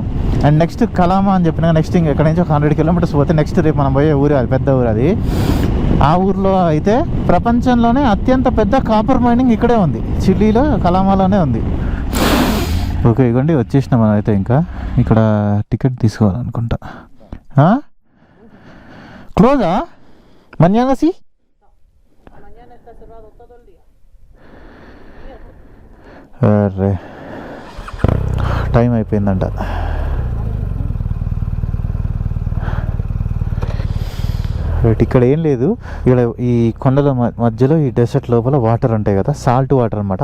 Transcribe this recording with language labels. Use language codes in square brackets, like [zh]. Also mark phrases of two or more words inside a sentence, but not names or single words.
[en] and next [te] కలామా అని చెప్పిన నెక్స్ట్ ఇక్కడ నుంచి ఒక 100 కిలోమీటర్స్ పోతే నెక్స్ట్ రేపు మనం పోయే ఊరు, అది పెద్ద ఊరు. అది ఆ ఊర్లో అయితే ప్రపంచంలోనే అత్యంత పెద్ద [en] copper mining [te] ఇక్కడే ఉంది, చిల్లీలో కలామాలోనే ఉంది. ఓకే ఇగోండి వచ్చేసినాం మనం అయితే. ఇంకా ఇక్కడ టికెట్ తీసుకోవాలనుకుంటా. [es] క్లోజా mañana sí? Mañana está cerrado todo el día. [te] అరే టైం అయిపోయిందంట. ఇక్కడ ఏం లేదు, ఇక్కడ ఈ కొండల మధ్యలో ఈ డెసర్ట్ లోపల వాటర్ ఉంటాయి కదా, [en] salt water [te] అనమాట.